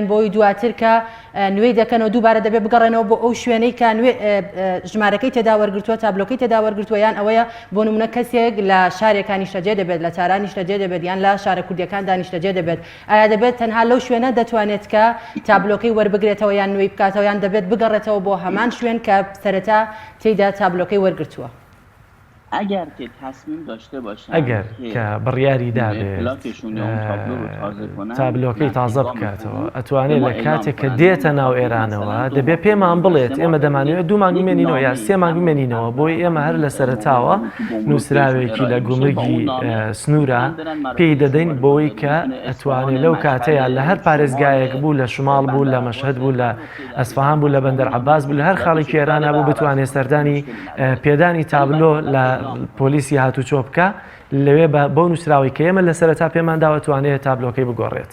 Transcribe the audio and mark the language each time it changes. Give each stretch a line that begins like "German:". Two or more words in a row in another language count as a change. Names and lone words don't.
Central Kurdish: بۆی دواتر کە نوێی دەکەنەوە دووبارە دەبێت بگەڕێنەوە بۆ ئەو شوێنەی کە ژمارەکەی تێدا وەرگرتووە تابلۆکەی تێدا وەرگرتووە یان ئەوەیە بۆ نمونە کەسێک لە شارێکانی نیشتەجێ دەبێت لە تارانی نیشتەجێ دەبێت یان لە شارە کوردیەکان دانیشتەجێ دەبێت ئایا دەبێت تەنها لەو شوێنە دەتوانێت کە تابلۆکەی وەربگرێتەوە یان نوێی بکاتەوە یان دەبێت بگەڕێتەوە بۆ هەمان شوێن کە سەرەتا تێیدا تابلۆکەی وەرگرتووە؟
Persian: اگر که تصمیم داشته باشن
Central Kurdish: ئەگەر کە بڕیاری دابێت تابلۆکەی تازە بکاتەوە ئەتوانێت لە کاتێک کە دێتە ناو ئێرانەوە دەبێت پێمان بڵێت ئێمە دەمانوێت 2 مانگ بمێنینەوە یا 3 مانگ بمێنینەوە بۆی ئێمە هەر لە سەرەتاوە نووسراوێکی لە گومرگی سنوورە پێی دەدەین بۆی کە ئەتوانێت لەو کاتەیە لە هەر پارێزگایەک بوو لە شماڵ بوو لە مەشهەد بوو لە ئەسفەهان بوو لە بەندەر عەباس بوو لە هەر خاڵێکی ئێرانە بوو بتوانێت سەردانی پێدانی تابلۆ لە پۆلیسی هاتوچۆ بکە لەوێ بۆ نووسراوی کە ئێمە لە سەرەتا پێمان داوەتوانێت تابلۆکەی بگۆڕێت.